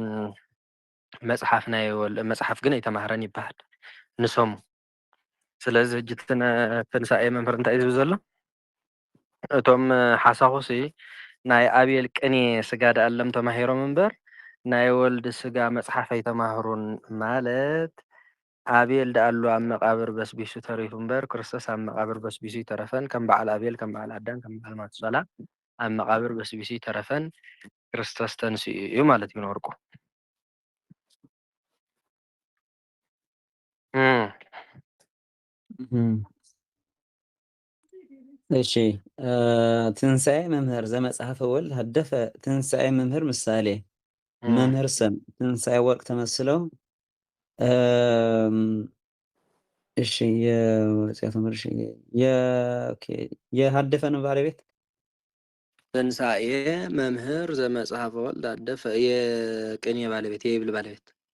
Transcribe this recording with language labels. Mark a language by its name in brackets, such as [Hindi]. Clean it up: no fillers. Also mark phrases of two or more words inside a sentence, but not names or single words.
[Tigrinya] መጽሐፍ ግን ኣይተማህረን ይባሃል ንሶም። ስለዚ ሕጂ ትንሣኤ መምህር እንታይ እዩ ዝብል ዘሎ እቶም ሓሳኹሲ ናይ አቤል ቅኔ ስጋ ዳኣለም ተማሂሮም እምበር ናይ ወልድ ስጋ መጽሐፍ ኣይተማህሩን ማለት አቤል ዳኣሉ ኣብ መቃብር በስቢሱ ተሪፉ እምበር ክርስቶስ ኣብ መቃብር በስቢሱ ይተረፈን ከም በዓል አቤል ከም በዓል አዳም ከም በዓል ማቱሳላ ኣብ መቃብር በስቢሱ ይተረፈን ክርስቶስ ተንስኡ እዩ ማለት እዩ ንወርቁ። [Geez] እሺ ትንሣኤ መምህር ዘመጽሐፈ ወልድ ሀደፈ [Amharic] ትንሣኤ መምህር ምሳሌ መምህር ሰም ትንሣኤ ወርቅ ተመስለው እሺ የሀደፈ ነው ባለቤት [Geez] ትንሣኤ መምህር ዘመጽሐፈ ወልድ ሀደፈ [Amharic] የቅኔ ባለቤት የይብል ባለቤት